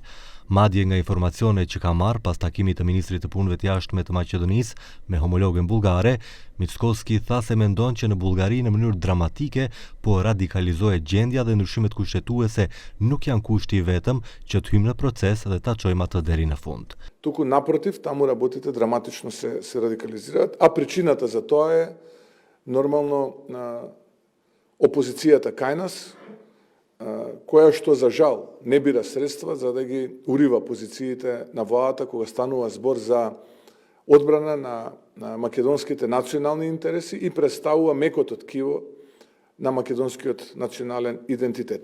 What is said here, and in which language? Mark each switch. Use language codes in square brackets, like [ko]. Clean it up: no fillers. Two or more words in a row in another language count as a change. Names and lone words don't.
[sq] Madje nga informacionet që ka marrë pas takimit të ministrit të punëve të jashtme të Maqedonisë me homologën bullgare, Mickoski tha se mendon që në Bullgari në mënyrë dramatike po radikalizohet gjendja dhe ndryshimet kushtetuese nuk janë kushti I vetëm që të hyjmë në proces dhe ta çojmë atë deri në fund. [mk] Туку напротив, таму работите драматично се радикализираат, а причината за тоа е нормално опозицијата кај нас, која што за жал не бира средства за да ги урива позициите на владата кога станува збор за одбрана на македонските национални интереси и представува мекото ткиво на македонскиот национален идентитет.